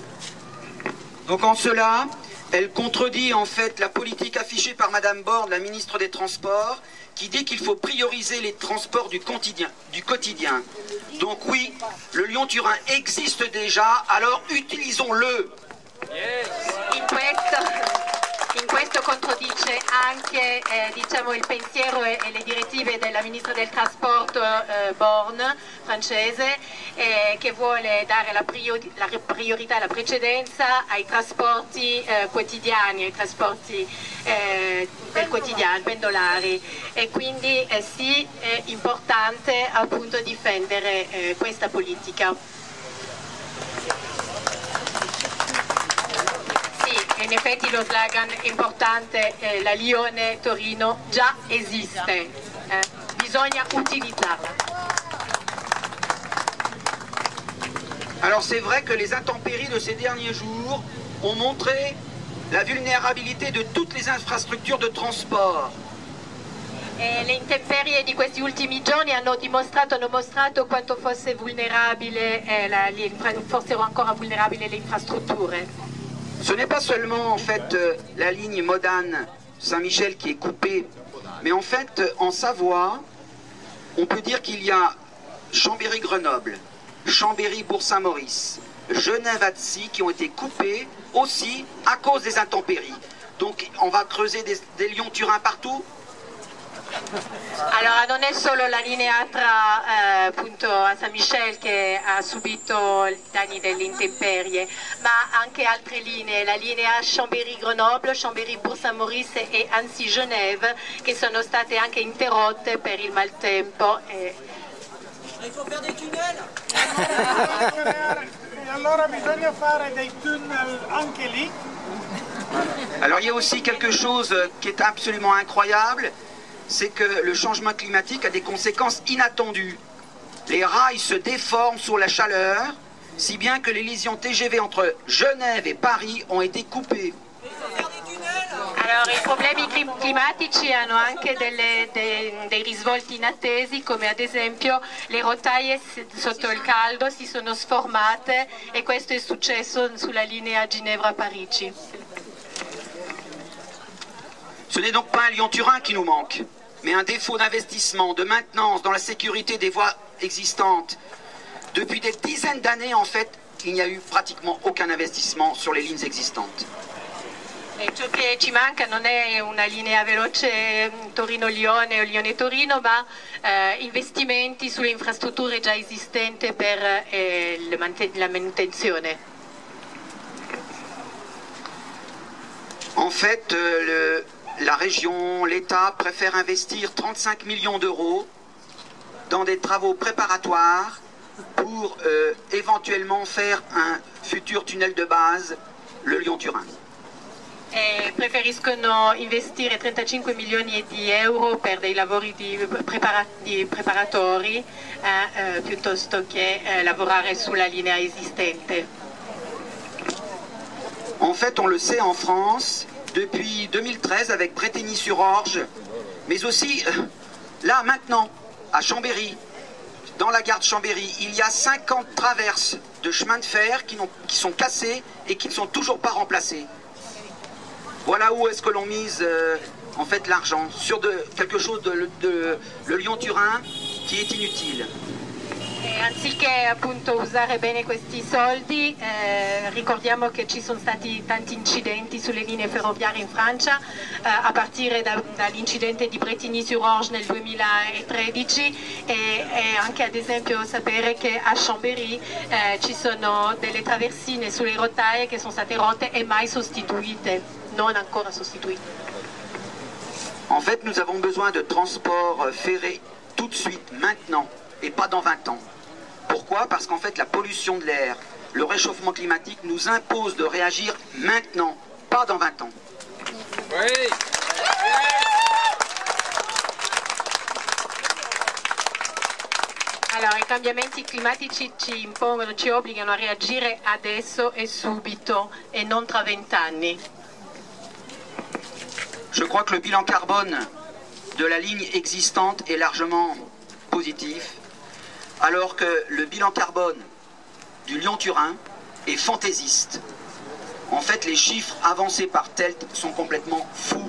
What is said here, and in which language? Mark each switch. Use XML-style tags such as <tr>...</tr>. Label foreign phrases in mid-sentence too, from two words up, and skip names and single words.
<fr>Donc en cela, elle contredit en fait la politique affichée par Madame Borne, la ministre des Transports, qui dit qu'il faut prioriser les transports du quotidien. Donc oui, le Lyon-Turin existe déjà, alors utilisons-le.</fr> <it>In questo controdice anche diciamo, il pensiero e le direttive della Ministra del Trasporto Borne, francese, che vuole dare la priorità e la precedenza ai trasporti quotidiani, ai trasporti del quotidiani, pendolari, e quindi sì, è importante appunto difendere questa politica. Sì, in effetti lo slogan importante è la Lione-Torino già esiste, bisogna utilizzarla.</it> <fr>Alors c'est vrai que les intempéries de ces derniers jours ont montré la vulnérabilité de toutes les infrastructures de transport.</fr> <it>Le intemperie di questi ultimi giorni hanno mostrato quanto fosse vulnerabile, fossero ancora vulnerabili le infrastrutture.</it> <fr>Ce n'est pas seulement en fait la ligne Modane-Saint-Michel qui est coupée, mais en fait en Savoie, on peut dire qu'il y a Chambéry-Grenoble, Chambéry-Bourg-Saint-Maurice, Genève-Annecy qui ont été coupés aussi à cause des intempéries. Donc on va creuser des Lyon-Turin partout.</fr> <it>Allora non è solo la linea tra appunto a San Michel che ha subito i danni delle intemperie, ma anche altre linee, la linea Chambéry-Grenoble, Chambéry-Bourg-Saint-Maurice e Annecy-Genève, che sono state anche interrotte per il maltempo.</it> <fr>Il faut faire des tunnels.</fr> <it>E allora bisogna fare dei tunnel anche lì.</it> <fr>Alors il y a aussi quelque chose qui est absolument incroyable, c'est que le changement climatique a des conséquences inattendues. Les rails se déforment sous la chaleur, si bien que les liaisons TGV entre Genève et Paris ont été coupées.</fr> <it>Allora, i problemi climatici hanno anche dei risvolti inattesi, come ad esempio le rotaie sotto il caldo si sono sformate, e questo è successo sulla linea Ginevra-Parigi.</it> <fr>Ce n'est donc pas un Lyon-Turin qui nous manque, mais un défaut d'investissement, de maintenance dans la sécurité des voies existantes. Depuis des dizaines d'années, en fait, il n'y a eu pratiquement aucun investissement sur les lignes existantes.</fr> <it>E ciò che ci manca non è una linea veloce Torino-Lione o Lione-Torino, ma investimenti sulle infrastrutture già esistenti per la manutenzione.</it> <fr>En fait, la région, l'État préfère investir 35 millions d'euros dans des travaux préparatoires pour éventuellement faire un futur tunnel de base, le Lyon-Turin.</fr> <it>Preferiscono investire 35 milioni di euro per dei lavori preparatori piuttosto che lavorare sulla linea esistente.</it> <fr>En fait, on le sait en France, depuis 2013 avec Bretigny-sur-Orge, mais aussi là maintenant, à Chambéry, dans la gare de Chambéry, il y a 50 traverses de chemin de fer qui sont cassées et qui ne sont toujours pas remplacées. Voilà où est-ce que l'on mise en fait l'argent, sur quelque chose le Lyon-Turin qui est inutile.</fr> <it>Anziché appunto usare bene questi soldi, ricordiamo che ci sono stati tanti incidenti sulle linee ferroviarie in Francia, a partire dall'incidente di Bretigny-sur-Orge nel 2013 e anche ad esempio sapere che a Chambéry ci sono delle traversine sulle rotaie che sono state rotte e mai sostituite, non ancora sostituite.</it> <fr>En fait, nous avons besoin de transport ferré tout de suite, maintenant, et pas dans 20 ans. Pourquoi? Parce qu'en fait, la pollution de l'air, le réchauffement climatique nous impose de réagir maintenant, pas dans 20 ans. Oui.</fr> <it>Allora, i cambiamenti climatici ci impongono, ci obbligano a reagire adesso e subito e non tra 20 anni.</it> <fr>Je crois que le bilan carbone de la ligne existante est largement positif, alors que le bilan carbone du Lyon-Turin est fantaisiste. En fait, les chiffres avancés par TELT sont complètement fous.</fr>